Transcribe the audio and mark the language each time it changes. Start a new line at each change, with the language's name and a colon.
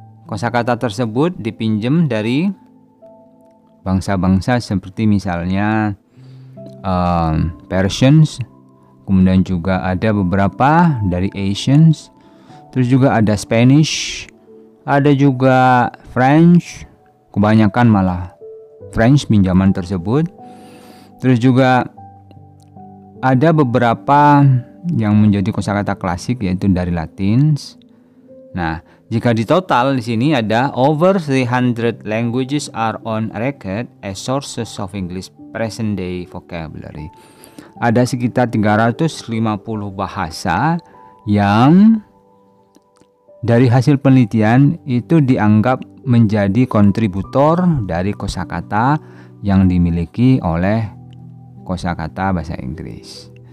Indonesian: Kosakata tersebut dipinjam dari bangsa-bangsa seperti misalnya Persians, kemudian juga ada beberapa dari Asians, terus juga ada Spanish, ada juga French, kebanyakan malah French pinjaman tersebut. Terus juga ada beberapa yang menjadi kosakata klasik yaitu dari Latins. Nah, jika di total di sini ada
English: over 300 languages are on record as sources of English present day vocabulary.
Indonesian: Ada sekitar 350 bahasa yang dari hasil penelitian itu dianggap menjadi kontributor dari kosakata yang dimiliki oleh kosakata bahasa Inggris.